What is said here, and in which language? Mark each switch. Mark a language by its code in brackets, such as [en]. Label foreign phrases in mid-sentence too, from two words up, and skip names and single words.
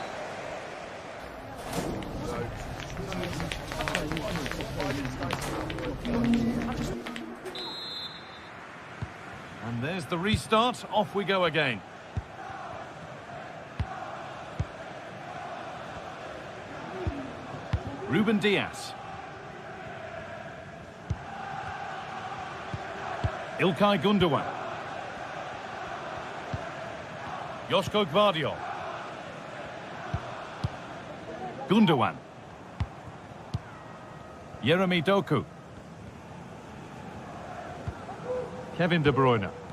[en] And there's the restart. Off we go again. Ruben Dias. Ilkay Gundogan. Joško Gvardiol. Gundogan. Jeremy Doku. Kevin De Bruyne.